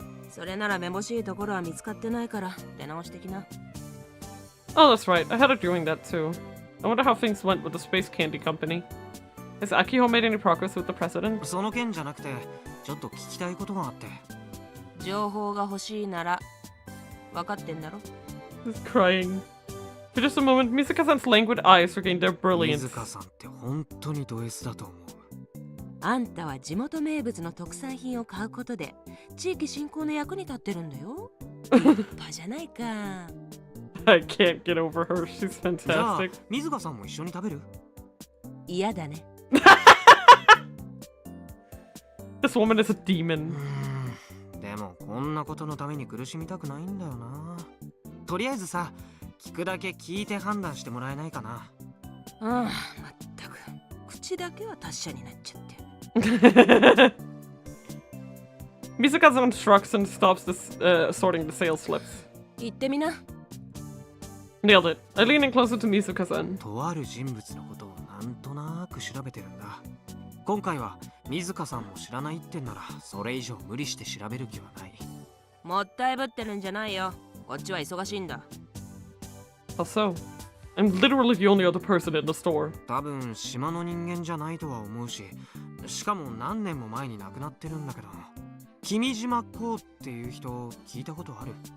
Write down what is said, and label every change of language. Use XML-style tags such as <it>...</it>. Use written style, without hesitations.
<ja>それならめぼしいところは見つかってないから出直してきな。</ja> <en>Oh, that's right. I had her doing that too. I wonder how things went with the space candy company. Has Akiho made any progress with the president?</en> <ja>その件じゃなくて、ちょっと聞きたいことがあって。情報が欲しいなら分かってんだろ。</ja> <en>He's crying. For just a moment, Misuka-san's languid eyes regained their brilliance.</en> <ja>水香さんって本当にド S だと思う。あんたは地元名物の特産品を買うことで地域振興の役に立ってるんだよ。立派じゃないか。</ja> <en>I can't get over her. She's fantastic.</en> <ja>じゃあ、水香さんも一緒に食べる？嫌だね。</ja> <en>This woman is a demon.</en> <ja>でもこんなことのために苦しみたくないんだよな。とりあえずさ、聞くだけ聞いて判断してもらえないかな。ああ、まったく口だけは達者になっちゃって。</ja> <en>Misuka-san shrugs and stops this, sorting the sales slips.</en> <ja>言ってみな。</ja> <en>Nailed it. I lean in closer to Mizuka-san.</en> <ja>とある人物のことをなんとなく調べてるんだ。今回は水香さんも知らないってんならそれ以上無理して調べる気はない。もったいぶってるんじゃないよ。こっちは忙しいんだ。</ja> <en>How so? I'm literally the only other person in the store.</en> <ja>多分島の人間じゃないとは思うし、しかも何年も前に亡くなってるんだけど、君島こうっていう人聞いたことある？</ja>